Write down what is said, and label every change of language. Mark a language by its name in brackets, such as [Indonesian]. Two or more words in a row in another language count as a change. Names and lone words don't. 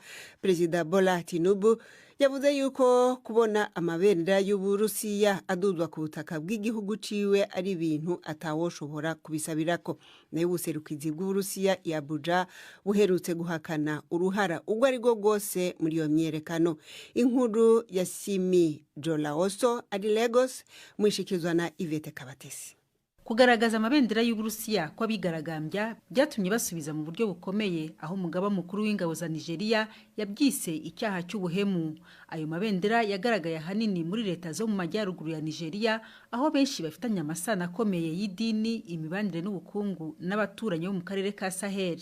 [Rundi] Perezida Bola Tinubu yavuze yuko kubona amabendera y'u Burusiya aduzwa ku butaka bw'igihugu ciwe ari ibintu atawoshobora kubisabirako. Nayo ubuserukizi bw'u Burusiya i Abuja buherutse guhakana uruhara ubwo ari rwo rwose muri iyo myerekano. Inkuru ya Simi Jolaoso ari Lagos mwishikizwa na Ivete Kabatesi. [Kinyarwanda] Kugaragaza amabendera y'Uburusiya kwa bigaragambya byatumye basubiza mu buryo bukomeye aho umugaba mukuru w'ingabo za Nigeria yabyise icyaha cy'ubuhemu. Ayo mabendera yagaragaye hanini muri leta zo mu majyaruguru ya Nigeria aho benshi bafitanye amasano akomeye y'idini, imibanire n'ubukungu n'abaturanyi bo mu karere ka Sahel.